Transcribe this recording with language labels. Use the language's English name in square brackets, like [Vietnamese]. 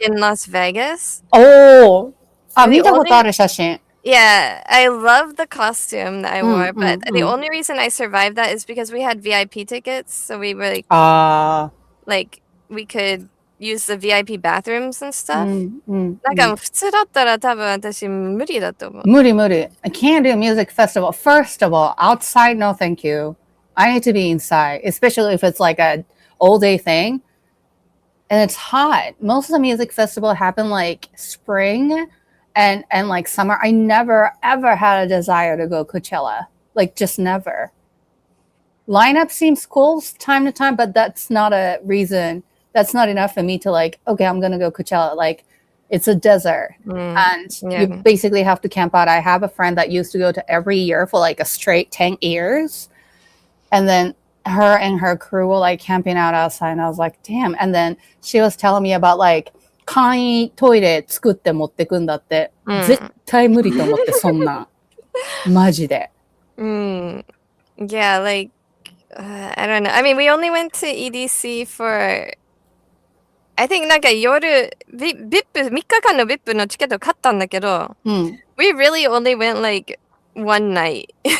[English] In Las Vegas. [Japanese] おー。あ、見たことある写真。 [English] Yeah, I love the costume that I wore, but the only reason I survived that is because we had VIP tickets, so we were like we could use the VIP bathrooms and stuff. [Japanese] なんか普通だったら多分私無理だと思う。無理。 [English] I can't do a music festival. First of all, outside, no thank you. I need to be inside, especially if it's like a all day thing. And it's hot. Most of the music festival happen like spring and like summer. I never ever had a desire to go Coachella. Like just never. Lineup seems cool time to time, but that's not a reason. That's not enough for me to like, okay, I'm gonna go Coachella. Like it's a desert. And you basically have to camp out. I have a friend that used to go to every year for like a straight 10 years. And then her and her crew were like camping out outside, and I was like, damn. And then she was telling me about like [Japanese] 簡易トイレ作って持ってくんだって、絶対無理と思って、そんなマジで。 [English] Yeah, like I don't know. I mean, we only went to EDC for I think [Japanese] なんか夜VIP 3日間の VIP のチケット買ったんだけど、 [English] we really only went like one night.